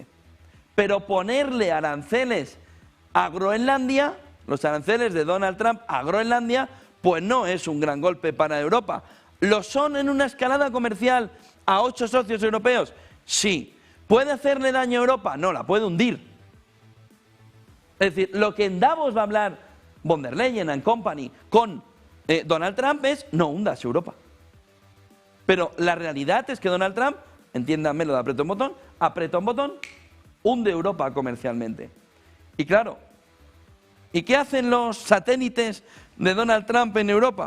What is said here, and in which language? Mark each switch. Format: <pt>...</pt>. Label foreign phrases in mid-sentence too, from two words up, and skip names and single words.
<es>Pero ponerle aranceles a Groenlandia, los aranceles de Donald Trump a Groenlandia, pues no es un gran golpe para Europa. ¿Lo son en una escalada comercial a 8 socios europeos? Sí. ¿Puede hacerle daño a Europa? No, la puede hundir. Es decir, lo que en Davos va a hablar von der Leyen</es> <en>and company</en> <es>con Donald Trump es no hundas Europa. Pero la realidad es que Donald Trump, entiéndanme lo de aprieta un botón, hunde Europa comercialmente. Y claro, ¿y qué hacen los satélites de Donald Trump en Europa?</es>